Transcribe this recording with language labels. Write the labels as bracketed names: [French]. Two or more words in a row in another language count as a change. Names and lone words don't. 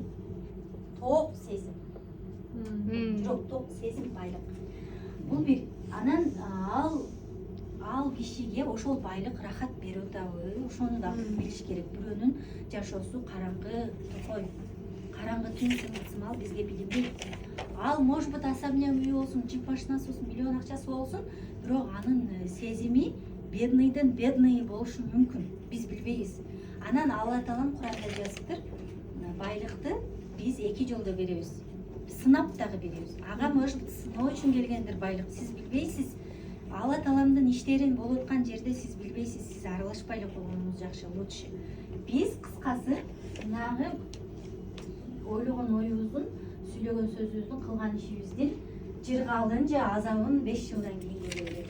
[Kyrgyz] Ток сезим. Жок, ток сезим байлык. Бул бир. Анан ал кишиге ошол байлык рахат берип атабы, ошону да билиш керек. Бирөөнүн жашоосу караңгы, токой, караңгы түн сымал бизге билинбейт. Ал [Russian] может быть [Kyrgyz] особняк үй болсун, джип машинасы болсун, миллион акчасы болсун, бирок анын сезими бедныйдын бедный болушу мүмкүн. Биз билбейбиз. Анан Алла Таалам Куранда жазыптыр, байлыкты биз эки жолдо беребиз. Сынап дагы беребиз. Ага [Russian] может быть [Kyrgyz] сыноо үчүн келгендир байлык. Сиз билбейсиз. Алла Тааламдын иштерин болуп аткан жерде сиз билбейсиз. Сиз аралашпай эле койгонуңуз жакшы, лучше. Биз кыскасы мынагы ойлогон оюбуздун, сүйлөгөн сөзүбүздүн, кылган ишибиздин жыргалдын же азабын 5 жылдан кийин көрөлү.